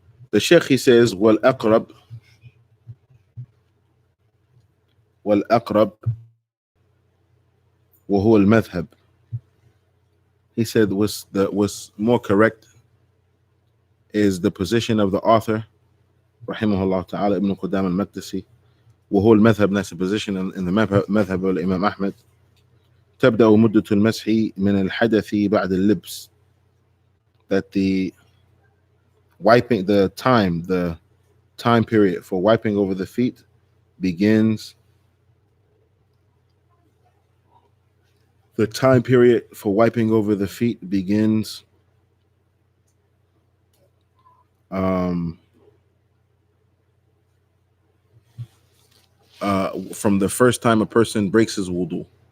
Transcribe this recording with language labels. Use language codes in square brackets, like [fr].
[en] The Sheikh, he says, [ar] وَالْأَقْرَبُ وَهُوَ الْمَذْهَبُ. [en] He said what's more correct is the position of the author, rahimahullah ta'ala, Ibn Qudama al-Maqdisi. [ar] وهو المذهب, [en] that's the position in the madhab of Imam Ahmed. [ar] تبدأ مدة المسح من الحدث بعد اللبس. [en] That the time period for wiping over the feet begins. The time period for wiping over the feet begins from the first time a person breaks his wudu.